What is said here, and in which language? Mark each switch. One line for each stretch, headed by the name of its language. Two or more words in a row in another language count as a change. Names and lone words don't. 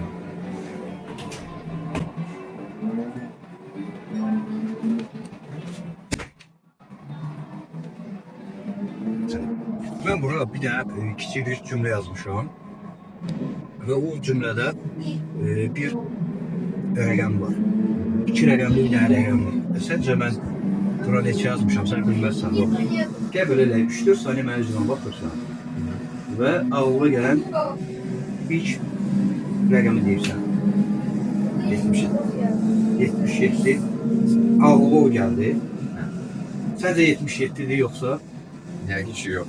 Turkish: Ben buraya bir tane küçük bir cümle yazmışım. Ve o cümlede bir rəqəm var. İki rəqəmli bir tane rəqəm var. Sence ben bura
Azerbaijani: neçə yazmışam,
Turkish: sen bilmezsen yok. Gel böyle 3-4 saniye
Azerbaijani: mənim üzümə baxırsan
Turkish: ve ağlıma gelen ilk
Azerbaijani: rəqəmi deyirsən.
Turkish: 77. 77. Ağlıma o geldi. Sence 77'dir yoksa?
Azerbaijani: Yəqin ki yox.